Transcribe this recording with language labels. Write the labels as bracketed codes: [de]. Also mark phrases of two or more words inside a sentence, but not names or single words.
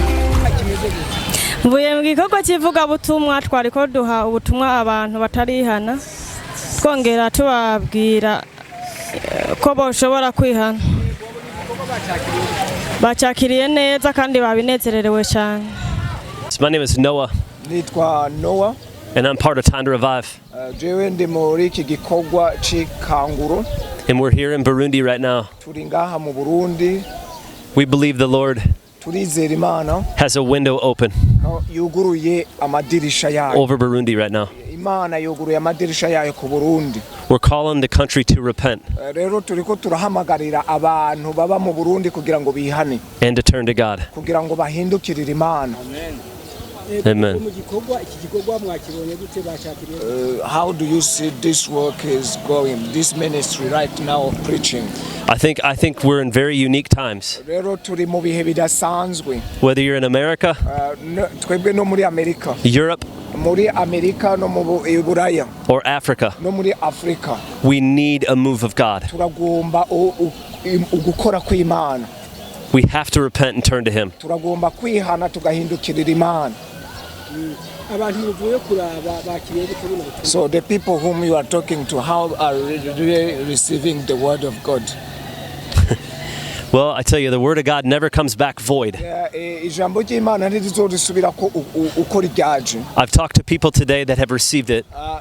[rn] Mvuye mu gikorwa kivuga butumwa twariko duha ubutumwa abantu batarihana twongera tubabwira ko boshobora kwihana bacakiriye neza kandi babinezererewe cyane. [en] My name is Noah. [rn] Nitwa Noah. [en] And I'm part of Time to Revive. [rn] Jewe ndi muri iki gikorwa c'ikanguro. [en] And we're here in Burundi right now. [rn] Turi ngaha mu Burundi. [en] We believe the Lord [rn] turizera Imana [en] has a window open [rn] yuguruye amadirisha yayo [en] over Burundi right now. [rn] Imana yuguruye amadirisha yayo ku Burundi. [en] We're calling the country to repent. [rn] Rero turiko turahamagarira abantu baba mu Burundi kugira ngo bihane [en] and to turn to God. [rn] Kugira ngo bahindukirire Imana. [en] Amen. Amen. How do you see this work is going, this ministry right now of preaching? I think we're in very unique times. [rn] Rero turi mu bihe bidasanzwe. [en] Whether you're in America, [rn] twebwe no muri Amerika, [en] Europe, [rn] muri Amerika no mu Buraya, [en] or Africa, [rn] no muri Afrika, [en] we need a move of God. [rn] Turagomba ugukora kw'Imana. [en] We have to repent and turn to Him. [rn] Turagomba kwihana tugahindukirira Imana. [en] So the people whom you are talking to, how are they receiving the word of God? Well, I tell you, the word of God never comes back void. I've talked to people today that have received it.